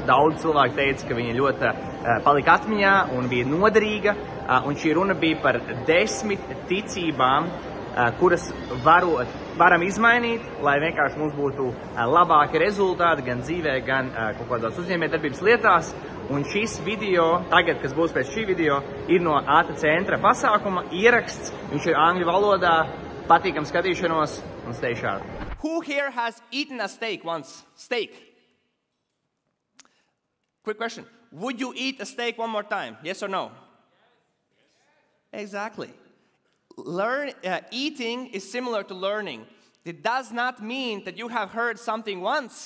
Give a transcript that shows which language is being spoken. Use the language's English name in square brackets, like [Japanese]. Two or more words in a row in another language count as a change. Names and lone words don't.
[Latvian] Daudz cilvēku teica, ka viņa ļoti palika atmiņā un bija noderīga, un šī runa bija par 10 ticībām, kuras varam izmainīt, lai vienkārši mums būtu labāki rezultāti gan dzīvē, gan kaut kādās uzņēmējdarbības lietās. Un šis video, tagad, kas būs pēc šī video, ir no ATA centra pasākuma ieraksts. Viņš ir angļu valodā, patīkam skatīšanos un [English] stay sharp. Who here has eaten a steak once? Steak. Quick question. Would you eat a steak one more time? Yes or no? Exactly. Eating is similar to learning. It does not mean that you have heard something once.